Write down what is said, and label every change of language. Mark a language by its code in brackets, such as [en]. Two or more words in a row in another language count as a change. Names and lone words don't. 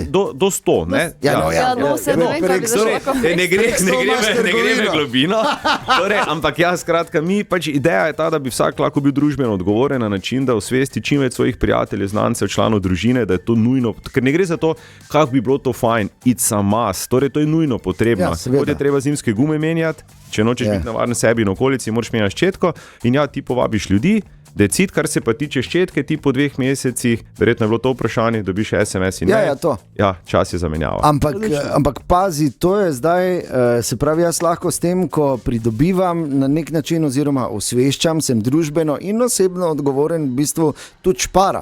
[sl] Do 100, ne? Ne gre me globino. Ampak skratka, ideja je ta, da bi vsak lahko bil družbeno odgovoren na način, da osvesti čim več svojih prijateljev, znancev, članov družine, da je to nujno, ker ne gre za to, kako bi bilo to fajn, [en] it's a must, [sl] torej to je nujno potrebno. Kot je treba zimske gume menjati, če nočeš biti navaren sebi in okolici, moraš menjati ščetko in ti povabiš ljudi. Decid, kar se pa tiče ščetke, ti po 2 mesecih, verjetno je bilo to vprašanje, dobiš SMS in čas je zamenjava. Ampak pazi, to je zdaj, se pravi, jaz lahko s tem, ko pridobivam na nek način oziroma osveščam, sem družbeno in osebno odgovoren, v bistvu tudi špara.